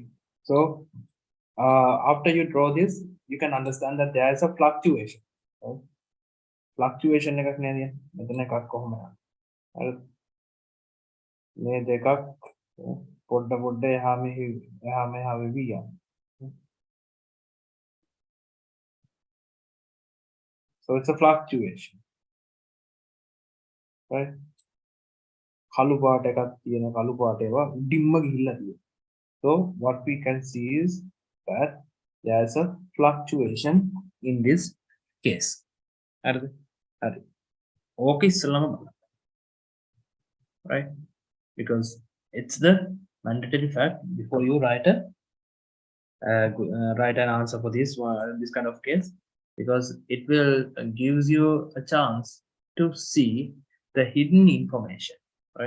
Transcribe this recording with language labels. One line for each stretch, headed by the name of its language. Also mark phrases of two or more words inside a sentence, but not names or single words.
English: So after you draw this, you can understand that there is a fluctuation. Right? Fluctuation
Sinhala: එකක් නේද? මෙතන එකක් කොහොම යනවා? හරි. මේ දෙකක් පොඩ පොඩ එහා මෙහා වෙවි යනවා.
English: So it's a fluctuation. Right?
Sinhala: කළු පාට එකක් තියෙන කළු පාට ඒවා උඩින්ම ගිහිල්ලා තියෙනවා.
English: So what we can see is that there's a fluctuation in this case. හරිද? Okay, right? Because it's the mandatory fact before you write an answer for this kind of case, because it will gives you a chance to see the hidden information, right?